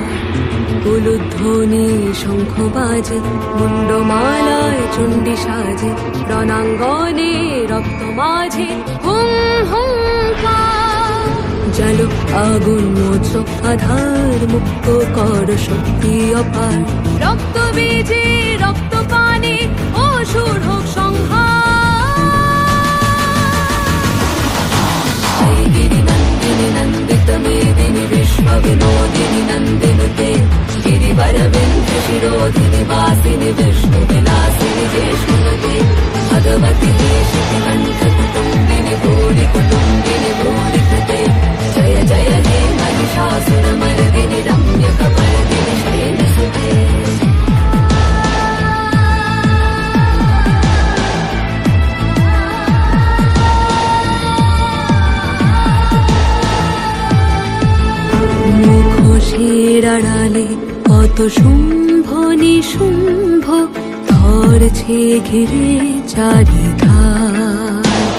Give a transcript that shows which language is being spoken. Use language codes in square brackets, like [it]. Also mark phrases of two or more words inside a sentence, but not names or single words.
[bn] উলুধ্বনি শঙ্খ বাজে মুন্ডমালায় চণ্ডী সাজে রণাঙ্গনে রক্ত মাঝে হুম হুঙ্কার জালো আগুন মোচ আধার মুক্ত কর শক্তি অপার রক্ত বীজে রক্ত পানে অসুর হোক [sa] সংহার গিরি নন্দিনী নন্দিত মেদিনী বিশ্ব বিনোদিনী নন্দিনুতে गिरिवर विंध्य शिरोधिनि वासिनि विष्णु विलासिनि ज्येष्ठुनुते भगवति हेशिति कण्ठ कुटुम्बिनि भूरि कुटुम्बिनि भूरि कृते जय जय हे महिषासुरमर्दिनि रम्यकपर्दिनि शैलसुते [bn] মুখোশের আড়ালে কত শুম্ভ নিশুম্ভ ধরছে ঘিরে চারিধার